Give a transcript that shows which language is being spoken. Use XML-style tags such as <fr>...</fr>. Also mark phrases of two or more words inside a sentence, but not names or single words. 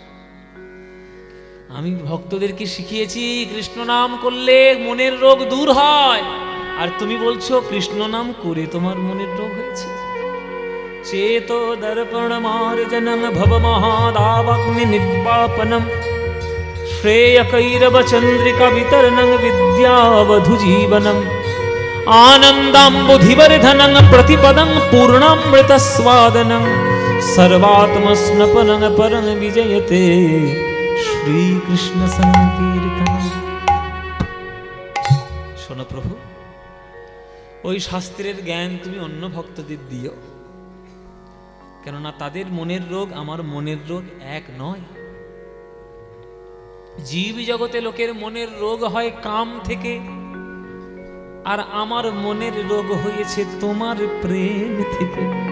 <bn>আমি ভক্তদেরকে শিখিয়েছি কৃষ্ণ নাম করলে মনের রোগ দূর হয়, আর তুমি বলছো কৃষ্ণ নাম করে তোমার মনের রোগ হয়েছে।</bn> <sa>চেতো দর্পণ মার্জনং ভব মহাদাবগ্নি নিদ্বাপনম শ্রেয় কৈরব চন্দ্রিকা বিতরণং বিদ্যাবধু জীবনম आनन्दाम्बुधिवर्धनं प्रतिपदं पूर्णामृतस्वादनं सर्वात्मस्नपनं परं विजयते श्रीकृष्ण संकीर्तनं।</sa> <bn>শোনো প্রভু, ওই শাস্ত্রের জ্ঞান তুমি অন্য ভক্তদের দিও, কেননা তাদের মনের রোগ আমার মনের রোগ এক নয়। জীব জগতে লোকের মনের রোগ হয় কাম থেকে, আর আমার মনের রোগ হয়েছে তোমার প্রেম থেকে।</bn>